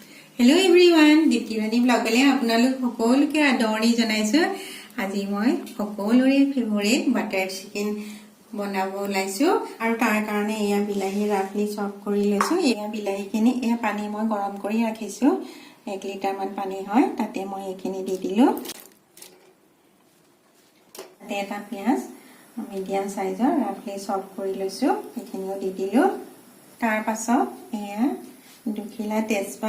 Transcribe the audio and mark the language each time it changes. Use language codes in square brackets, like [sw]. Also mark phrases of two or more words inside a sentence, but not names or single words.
[en] Hello everyone [as] দীপ্তিৰাণী ব্লগলৈ আপোনালোক সকলোকে আদৰণি जनाइছো আজি মই সকলোৰে [en] favourite butter chicken [as] বনাব লাইছো আৰু তাৰ কাৰণে এয়া বিলাহী [en] roughly chop [as] কৰি লৈছো এয়া বিলাহীখিনি এয়া পানী মই গৰম কৰি ৰাখিছো 1 লিটাৰ মান পানী হয় তাতে মই এখিনি দি দিলো তাতে এটা পিয়াজ [en] medium sizeৰ roughly chop [as] কৰি লৈছো এখিনিও দি দিলো তাৰ পাছত এয়া দুখিলা তেজপাত